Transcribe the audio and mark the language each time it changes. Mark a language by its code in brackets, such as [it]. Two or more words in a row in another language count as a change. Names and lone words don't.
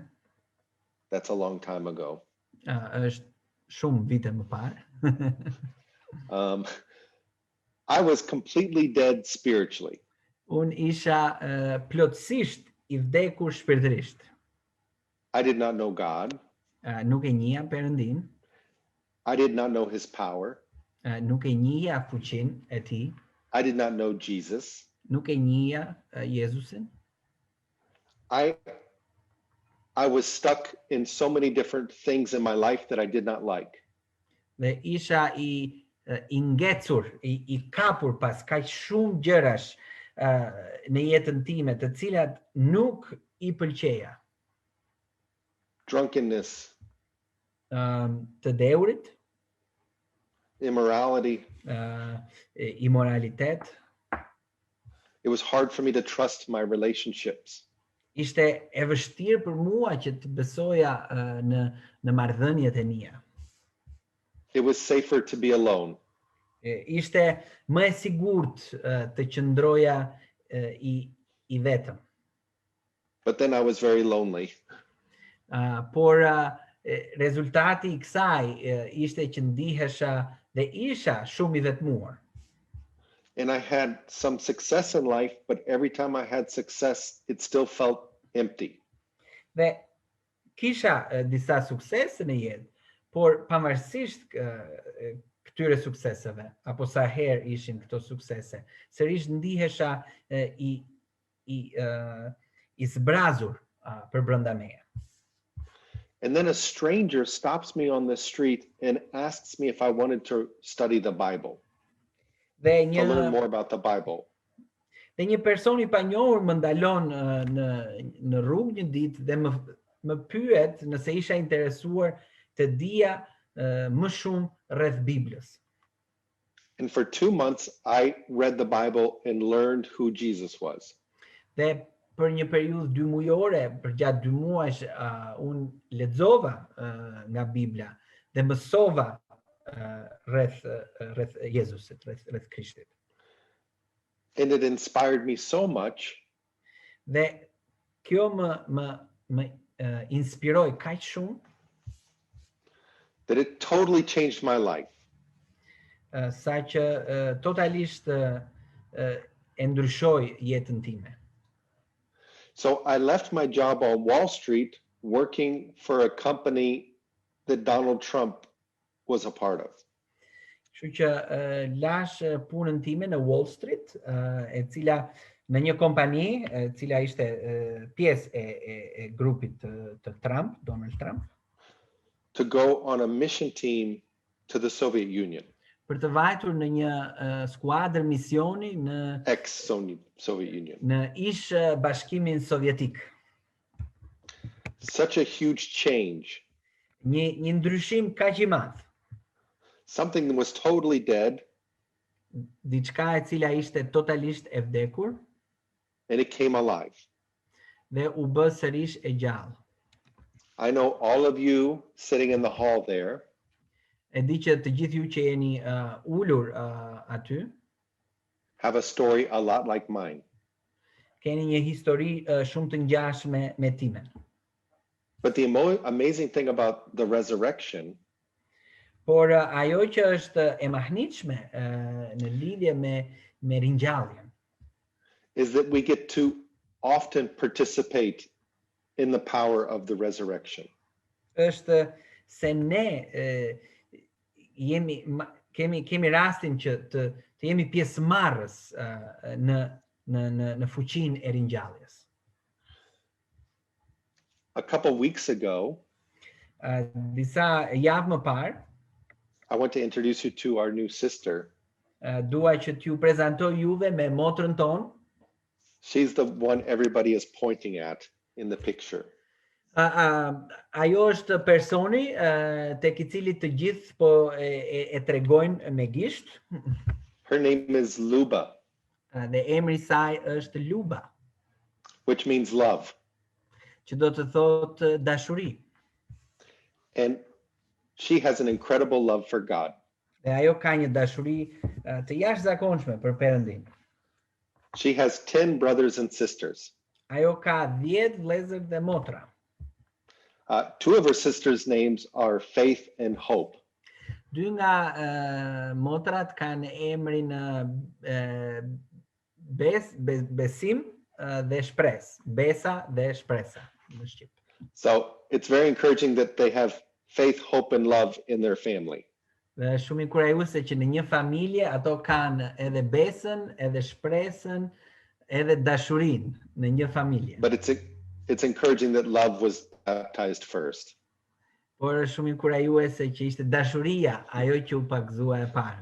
[en] that's a long time ago, [sq] është shumë vite më parë, [en] I was completely dead spiritually. [sq] Unë isha plotësisht I vdekur shpirtërisht. [en] I did not know God. [sq] Nuk e njihja Perëndin, [en] I did not know his power. [sq] nuk e njihja fuqinë e tij, [en] I did not know Jesus. [sq] nuk e njihja Jezusin. [en] I was stuck in so many different things in my life that I did not like. [sq] Dhe isha I ngecur, I kapur pas kaq shumë gjërash në jetën time, të cilat nuk I pëlqeja. [en] Drunkenness, [sq] Të deurit, [en] immorality. [sq] Imoralitet. [en] It was hard for me to trust my relationships. [sq] Ishte e vështirë për mua që të besoja në marrëdhëniet e mia. [en] It was safer to be alone. [sq] Ishte më e sigurt të qëndroja I vetëm. [en] But then I was very lonely. [sq] Por rezultati I kësaj ishte që ndihesha dhe isha shumë I vetmuar. [en] And I had some success in life, but every time I had success, it still felt empty. [sq] Dhe kisha disa suksese në jetë, por pavarësisht këtyre sukseseve, apo sa herë ishin këto suksese, sërish ndihesha I zbrazur për brenda meje. [en] And then a stranger stops me on the street and asks me if I wanted to study the Bible, [sq] Dhe [en] to learn more about the Bible. [sq] Dhe një person I panjohur më ndalon në rrugë një ditë dhe më pyet nëse isha interesuar të dija më shumë rreth Biblës. [en] And for 2 months, I read the Bible and learned who Jesus was. [sq] Dhe për një periudhë 2 mujore, për gjatë 2 muajsh, unë lexova nga Bibla dhe mësova rreth Jezusit, rreth Krishtit. [en] And it inspired me so much [sq] Dhe kjo më inspiroi kaq shumë [en] that it totally changed my life. [sq] sa që totalisht e ndryshoi jetën time. [en] So I left my job on Wall Street working for a company that Donald Trump was a part of. [sq] Kështu që lash punën time në Wall Street, e cila në një kompani e cila ishte pjesë e grupit të Trump, Donald Trump, [en] to go on a mission team to the Soviet Union, [sq] për të vajtur në një skuadër misioni në [en] ex-Soviet Union. [sq] në ish Bashkimin Sovjetik. [en] Such a huge change. [sq] Një ndryshim kaq I madh. [en] Something that was totally dead, [sq] Diçka e cila ishte totalisht e vdekur [en] and it came alive. [sq] dhe u bë sërish e gjallë. [en] I know all of you sitting in the hall there [sq] E di që të gjithë ju që jeni ulur aty, [en] have a story a lot like mine. [sq] keni një histori shumë të ngjashme me timen. [en] But the amazing thing about the resurrection [sq] Por ajo që është e mahnitshme në lidhje me ringjalljen [en] is that we get to often participate in the power of the resurrection. [sq] është se ne kemi rastin që të jemi pjesëmarrës në fuqinë e ringjalljes. [en] A couple weeks ago, [sq] Disa javë më parë, [en] I want to introduce you to our new sister. [sq] dua që t'ju prezantoj juve me motrën tonë. [en] She's the one everybody is pointing at in the picture. [sq] Ajo është personi tek I cili të gjithë po e tregojnë me gisht. [en] Her name is Luba, [sq] Dhe emri I saj është Luba, [en] which means love. [sq] që do të thotë dashuri. [en] And she has an incredible love for God. [sq] Dhe ajo ka një dashuri të jashtëzakonshme për Perëndin. [en] She has 10 brothers and sisters. [sq] Ajo ka 10 vëllezër dhe motra. [en] 2 of her sisters' names are Faith and Hope. [sq] Dy nga motrat kanë emrin besim dhe shpresë. Besa dhe shpresa në shqip. [en] So it's very encouraging that they have faith, hope, and love in their family. [sq] Dhe shumë inkurajuese që në një familje ato kanë edhe besën, edhe shpresën, edhe dashurinë në një familje. [en] But it's encouraging that love was baptized first. [sq] Por është shumë inkurajuese që ishte dashuria ajo që u pagëzua e parë.